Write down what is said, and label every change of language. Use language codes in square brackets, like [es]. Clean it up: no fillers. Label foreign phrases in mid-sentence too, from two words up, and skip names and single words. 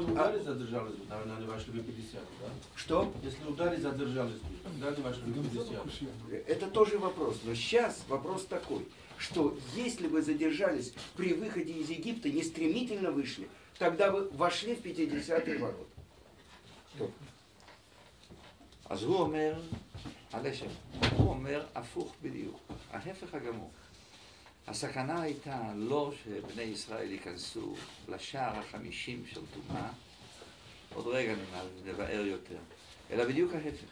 [ru] Если удары задержались, наверное, они вошли в 50, да? Что? Если удары задержались, тогда они вошли в 50. Это тоже вопрос. Но сейчас вопрос такой, что если бы задержались при выходе из Египта, не стремительно вышли, тогда бы вошли в 50-е ворота. [he] אז הוא אומר, הלשם, הוא אומר הפוך בדיוק, ההפך הגמור. הסכנה הייתה לא שבני ישראל ייכנסו לשער ה50 של טומאה, עוד רגע נבאר יותר, אלא בדיוק ההפך.